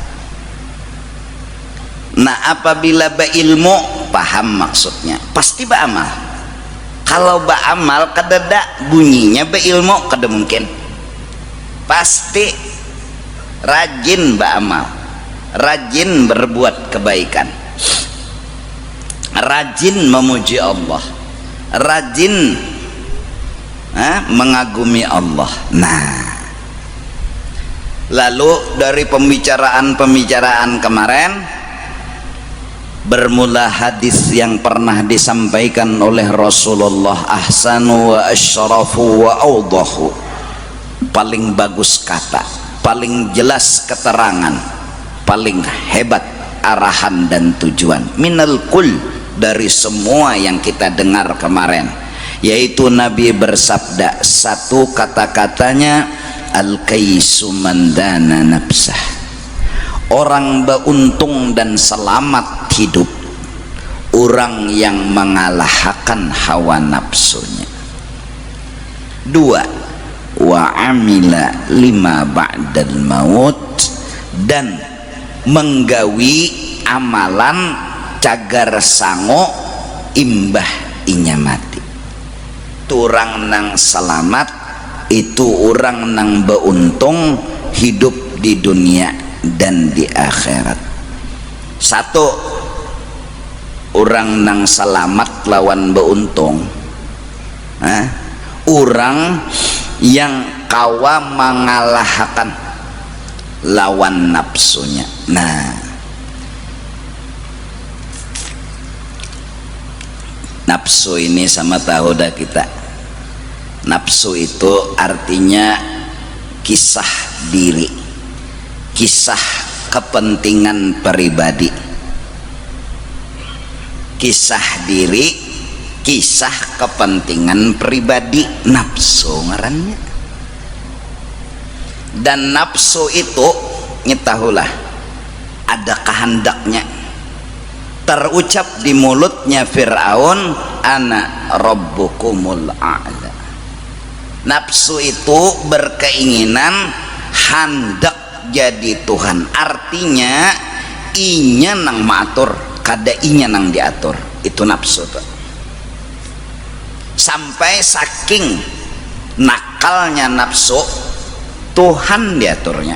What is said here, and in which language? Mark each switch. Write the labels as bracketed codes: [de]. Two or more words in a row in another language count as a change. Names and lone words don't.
[id] Nah, apabila berilmu paham maksudnya, pasti beramal. [bjn] Kalau beramal kadada bunyinya berilmu, kada mungkin. [id] Pasti rajin beramal, rajin berbuat kebaikan, rajin memuji Allah, rajin mengagumi Allah. Nah, lalu dari pembicaraan kemarin bermula hadis yang pernah disampaikan oleh Rasulullah, [ar] ahsanu وأشرف وأوضح, [id] paling bagus kata, paling jelas keterangan, paling hebat arahan dan tujuan, [ar] من الكل, [id] dari semua yang kita dengar kemarin, yaitu Nabi bersabda, satu kata-katanya, [ar] الكيس من دان نفسه, [id] orang beruntung dan selamat hidup orang yang mengalahkan hawa nafsunya. Dua, [ar] وعمل لما بعد الموت, [bjn] dan menggawi amalan cagar sango imbah inya mati. Itu orang nang selamat, itu orang nang beruntung hidup di dunia dan di akhirat. Satu, orang nang selamat lawan beruntung, orang yang kawa mengalahkan lawan nafsunya. Nah, nafsu ini sama tahu dah kita. [id] Nafsu itu artinya kisah diri, kisah kepentingan pribadi, kisah diri, kisah kepentingan pribadi, nafsu ngarannya. Dan nafsu itu ngetahulah ada kehendaknya. Terucap di mulutnya Fir'aun, [ar] أنا ربكم الأعلى. [bjn] Nafsu itu berkeinginan hendak jadi Tuhan, artinya inya nang maatur kada inya nang diatur. [id] Itu nafsu tuh. Sampai saking nakalnya nafsu, Tuhan diaturnya.